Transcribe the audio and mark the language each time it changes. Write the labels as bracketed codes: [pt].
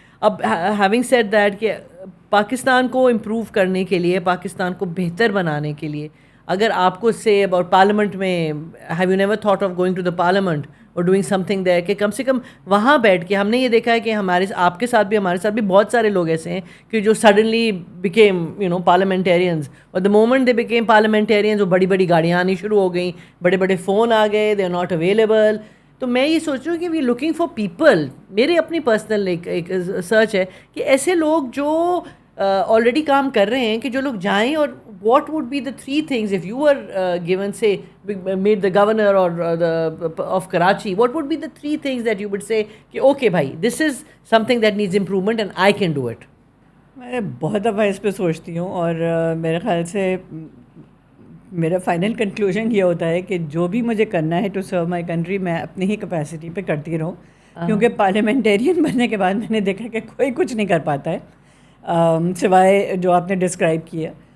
[ur] اب having said that کہ پاکستان کو امپروو کرنے کے لیے, پاکستان کو بہتر بنانے کے لیے, اگر آپ کو سے اور پارلیمنٹ میں [en] have you never thought of going to the parliament اور doing something there, [ur] کہ کم سے کم وہاں بیٹھ کے ہم نے یہ دیکھا ہے کہ آپ کے ساتھ بھی ہمارے ساتھ بھی بہت سارے لوگ ایسے ہیں کہ جو [en] suddenly became parliamentarians, [ur] اور [en] the moment they became parliamentarians [ur] وہ بڑی بڑی گاڑیاں آنی شروع ہو گئیں, بڑے بڑے فون آ گئے, [en] They are not available. [ur] تو میں یہ سوچ رہی ہوں کہ [en] We looking for people. [ur] میری اپنی پرسنل ایک سرچ ہے کہ ایسے لوگ جو آلریڈی کام کر رہے ہیں کہ جو لوگ جائیں, اور [en] what would be the 3 things if you were given, say, made the governor or of Karachi, what would be the 3 things that you would say کہ okay bhai, this is something that needs improvement and I can do it. [ur] میں بہت دفعہ اس پہ سوچتی ہوں, اور میرے خیال سے میرا فائنل کنکلوژن یہ ہوتا ہے کہ جو بھی مجھے کرنا ہے [en] to serve my country, [ur] میں اپنی ہی کیپیسٹی پہ کرتی رہوں. کیونکہ پارلیمنٹیرین بننے کے بعد میں نے دیکھا کہ کوئی کچھ نہیں کر پاتا ہے سوائے جو آپ نے ڈسکرائب کیا.